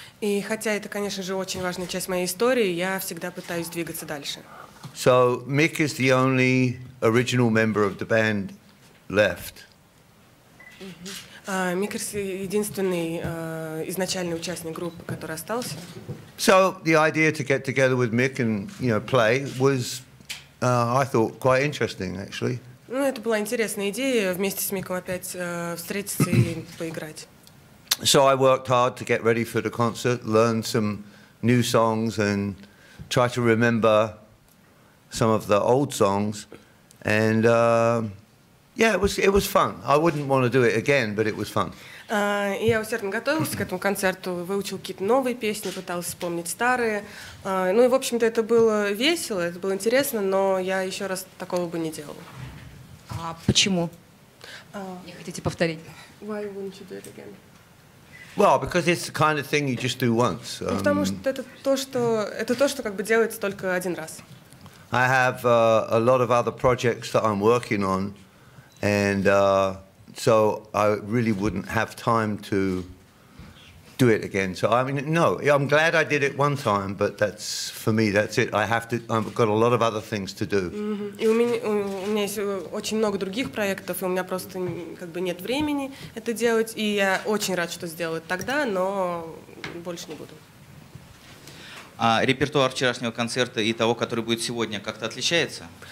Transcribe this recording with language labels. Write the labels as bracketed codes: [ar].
[ru] И хотя это, конечно же, очень важная часть моей истории, я всегда пытаюсь двигаться дальше. [en] So Mick is the only original member of the band left. [ru] Микерс единственный изначальный участник группы, который остался. [en] So the idea to get together with Mick and play was, I thought, quite interesting actually. [ru] Ну, это была интересная идея вместе с Миком опять встретиться и поиграть. [en] So I worked hard to get ready for the concert, learn some new songs, and try to remember some of the old songs, and Yeah, it was fun. I wouldn't want to do it again, but it was fun. [ru] И я усердно готовился к этому концерту, выучил какие-то новые песни, пытался вспомнить старые. Ну и, в общем-то, это было весело, это было интересно, но я еще раз такого бы не делала. А почему? Не хотите повторить? [en] Why wouldn't you do it again? Well, because it's the kind of thing you just do once. [ru] Потому что это то, что как бы делается только один раз. [en] I have a lot of other projects that I'm working on, and so I really wouldn't have time to do it again. So I mean, no, I'm glad I did it one time, but that's for me. That's it. I've got a lot of other things to do. [ru] И у меня есть очень много других проектов, и у меня просто как бы нет времени это делать. И я очень рад, что сделаю это тогда, но больше не буду. А репертуар вчерашнего концерта и того, который будет сегодня, как-то отличается?